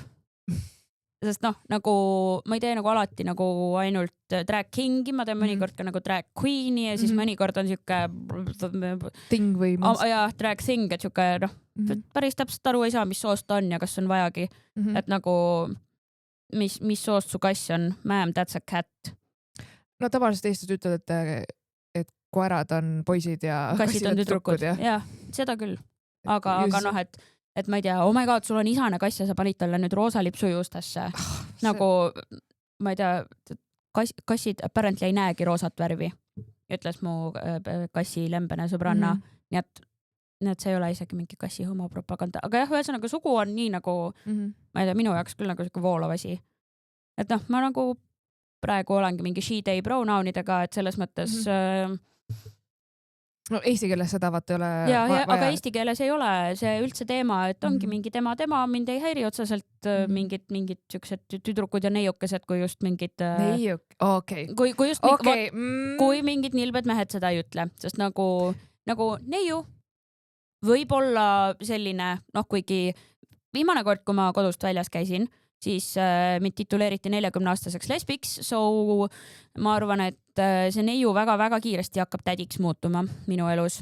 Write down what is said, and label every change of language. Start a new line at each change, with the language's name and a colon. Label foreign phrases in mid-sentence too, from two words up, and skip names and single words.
Estonian: Sest nagu ma ei tee nagu alati nagu ainult
English: drag kingi,
Estonian: ma teen mõnikord ka nagu
English: drag queen'i
Estonian: ja siis mõnikord on siuke thing või
English: drag thing,
Estonian: et siuke päris täpselt aru ei saa, mis soost on ja kas on vajagi. Et nagu mis soost su kass on?
English: Ma'am, that's a cat.
Estonian: No tavaliselt Eestis ütled, et koerad on poisid ja kassid on tüdrukud. Ja, seda küll. Aga et ma ei tea,
English: oh my god,
Estonian: sul on isane kass ja sa panid talle nüüd roosa lipsu juustesse. Nagu, ma ei tea, kassid apparently ei näegi roosat värvi, ütles mu kassi lembene sõbranna. Nii et see ei ole isegi mingi kassi homopropaganda. Aga jah, ühesõnaga sugu on nii nagu, ma ei tea, minu jaoks küll nagu siuke voolav asi. Et ma nagu praegu olengi mingi
English: she, they
Estonian: pronounidega, et selles mõttes... No eesti keeles seda vaata ei ole vaja. Aga eesti keeles ei ole see üldse teema, et ongi mingi tema, mind ei häiri otseselt mingid siuksed tüdrukud ja neiukesed, kui just mingid... okei. Kui mingid nilbed mehed seda ei ütle, sest nagu neiu võib olla selline, kuigi viimane kord, kui ma kodust väljas käisin, siis mind tituleeriti 40-aastaseks lesbiks, so ma arvan, et see neiu väga-väga kiiresti hakkab tädiks muutuma minu elus.